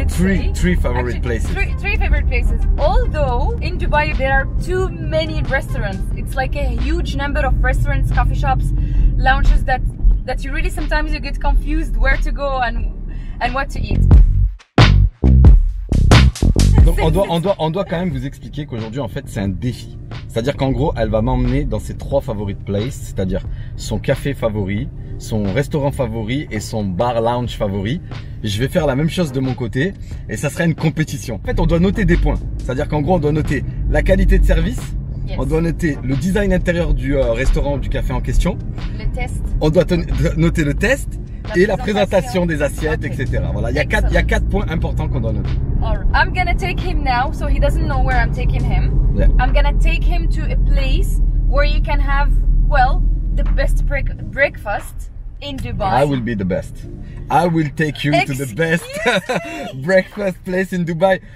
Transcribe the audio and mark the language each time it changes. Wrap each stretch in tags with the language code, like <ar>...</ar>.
<en>Three favorite places. Three favorite places. Although in Dubai there are too many restaurants. It's like a huge number of restaurants, coffee shops, lounges that you really sometimes you get confused where to go and what to eat.</en> <fr>Donc on doit quand même vous expliquer qu'aujourd'hui en fait c'est un défi. C'est-à-dire qu'en gros elle va m'emmener dans ses 3</fr> <en>favorite places,</en> <fr>c'est-à-dire son café favori, son restaurant favori et son bar lounge favori. Je vais faire la même chose de mon côté et ça sera une compétition. En fait on doit noter des points. C'est-à-dire qu'en gros on doit noter la qualité de service, on doit noter le design intérieur du restaurant ou du café en question. Le test. On doit noter le test et la présentation des assiettes, etc. Voilà, il y a 4 points importants qu'on doit noter.</fr> <en>I'm gonna take him now, so he doesn't know where I'm taking him. Yeah. I'm gonna take him to a place where you can have, well, the best breakfast in Dubai. I will be the best. I will take you to the best breakfast place in Dubai.</en>